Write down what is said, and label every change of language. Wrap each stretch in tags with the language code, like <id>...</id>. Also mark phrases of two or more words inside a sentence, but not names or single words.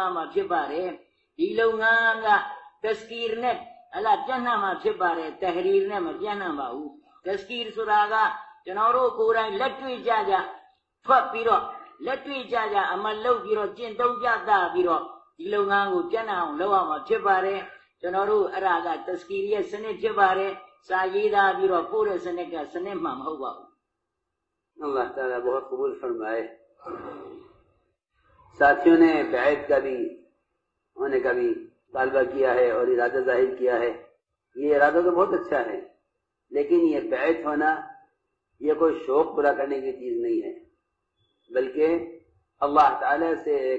<my>မ်းမှာဖြစ်ပါတယ်ဒီလုပ်ငန်းကတစကီရ်နဲ့ဟလာပြန့်နှံ့မှာဖြစ်ပါတယ်တဟရီရ်နဲ့မပြန့်နှံ့ပါဘူးတစကီရ်ဆိုတာကကျွန်တော်တို့ကိုယ်တိုင်လက်တွေ့ကြထွက်ပြီးတော့လက်တွေ့ကြအမလုပ်ပြီးတော့ကျင့်သုံးကြတာပြီးတော့ဒီလုပ်ငန်းကိုပြန့်နှံ့အောင်လုပ်ရမှာဖြစ်ပါတယ်ကျွန်တော်တို့အဲ့ဒါကတစကီရ်ရဲ့စနစ်ဖြစ်ပါတယ်စာရေးသားပြီးတော့ပို့တဲ့စနစ်ကစနစ်မှမဟုတ်ပါဘူး</my> <hi>अल्लाह ताला बहुत कबूल फरमाए साथियों ने बैत का भी होने का भी तालबा किया है और इरादा जाहिर किया है ये इरादा तो बहुत अच्छा है लेकिन ये बैत होना ये कोई शौक पूरा करने की चीज नहीं है बल्कि अल्लाह ताला से एक</hi>